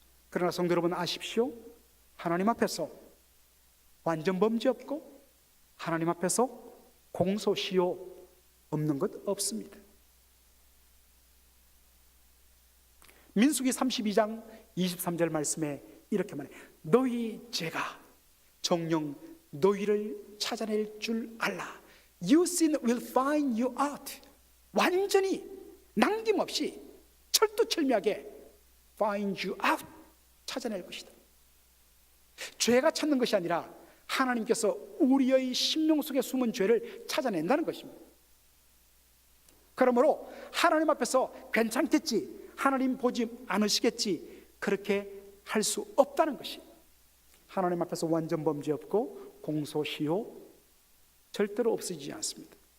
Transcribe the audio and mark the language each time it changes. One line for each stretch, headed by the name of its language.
Korean: 그러나 성도 여러분 아십시오. 하나님 앞에서 완전 범죄 없고 하나님 앞에서 공소시효 없는 것 없습니다. 민수기 32장 23절 말씀에 이렇게 말해, 너희 죄가 정녕 너희를 찾아낼 줄 알라.
English: Your sin will find you out.
Korean: 완전히 남김없이 철두철미하게
English: find you out,
Korean: 찾아낼 것이다. 죄가 찾는 것이 아니라 하나님께서 우리의 심령 속에 숨은 죄를 찾아낸다는 것입니다. 그러므로 하나님 앞에서 괜찮겠지, 하나님 보지 않으시겠지, 그렇게 할 수 없다는 것이, 하나님 앞에서 완전 범죄 없고 공소시효 절대로 없어지지 않습니다.